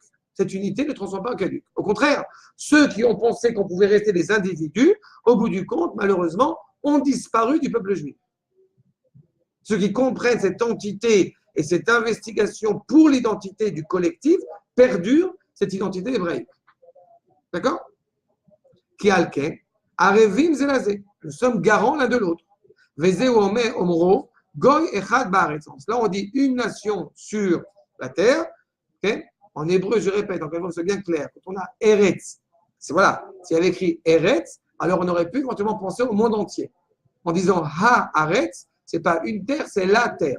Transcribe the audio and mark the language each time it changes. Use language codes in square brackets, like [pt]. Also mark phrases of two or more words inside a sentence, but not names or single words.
[fr] Cette unité ne transforme pas en caduque. Au contraire, ceux qui ont pensé qu'on pouvait rester des individus, au bout du compte, malheureusement, ont disparu du peuple juif. Ceux qui comprennent cette entité et cette investigation pour l'identité du collectif perdurent cette identité hébraïque. [he] D'accord? ועל כן ערבים זה לזה. [fr] Nous sommes garants l'un de l'autre. [he] וזהו אומרו גוי אחד בארץ. [fr] Là, on dit une nation sur la terre. Okay? En hébreu, je répète, encore une fois, c'est bien clair. Quand on a Eretz, c'est voilà, s'il y avait écrit Eretz, alors on aurait pu éventuellement penser au monde entier. En disant Ha-Aretz, c'est pas une terre, c'est la terre.